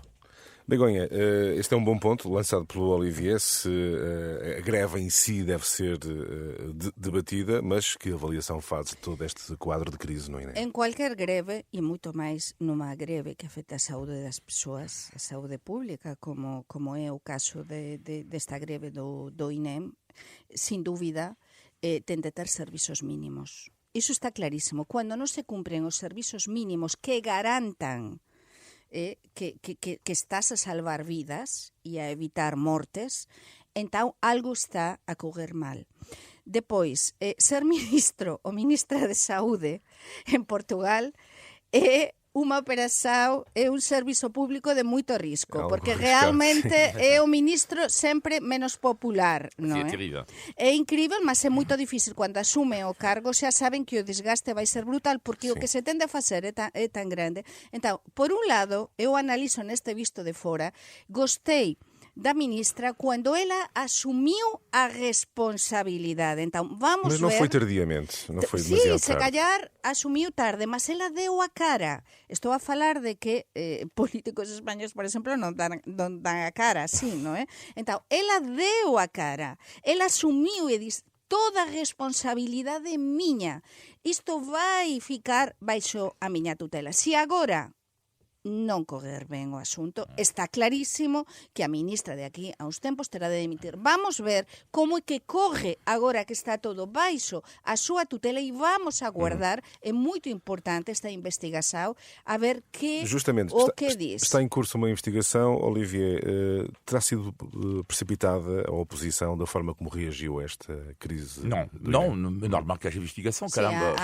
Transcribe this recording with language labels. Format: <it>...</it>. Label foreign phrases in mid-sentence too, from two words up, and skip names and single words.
<pt>Begonha, este é um bom ponto lançado pelo Olivier, se a greve em si deve ser debatida, mas que avaliação faz de todo este quadro de crise no INEM? Em qualquer greve, e muito mais numa greve que afeta a saúde das pessoas, a saúde pública, como é o caso desta greve do INEM,</pt> <gl>sin dúvida,</gl> <pt>tem de ter servizos mínimos.</pt> <gl>Iso está clarísimo. Quando non se cumpren os servizos mínimos que garantan que estás a salvar vidas e a evitar mortes, então algo está a correr mal. Depois, ser ministro ou ministra de Saúde en Portugal é unha operación, é un servizo público de moito risco, porque realmente é o ministro sempre menos popular, non é? É incrível, mas é moito difícil. Cando asume o cargo, xa saben que o desgaste vai ser brutal, porque o que se tende a facer é tan grande. Entón, por un lado, eu analizo neste visto de fora, gostei da ministra quando ela asumiu a responsabilidade.</gl> <pt>Então, vamos ver... Mas não foi tardiamente, não foi demasiado tarde. Se calhar asumiu tarde, mas ela deu a cara.</pt> <gl>Estou a falar de que políticos espanhóis, por exemplo, non dan a cara así, non é? Então, ela deu a cara. Ela asumiu e disse, toda a responsabilidade miña. Isto vai ficar baixo a miña tutela. Se agora non correr ben o asunto. Está clarísimo que a ministra de aquí a uns tempos terá de dimitir. Vamos ver como é que corre agora que está todo baixo a súa tutela e vamos aguardar, é moito importante esta investigação, a ver</gl> <pt>Justamente, diz. Está em curso uma investigação, Olivier, terá sido precipitada a oposição da forma como reagiu a esta crise? Não, é normal que haja investigação, caramba.</pt>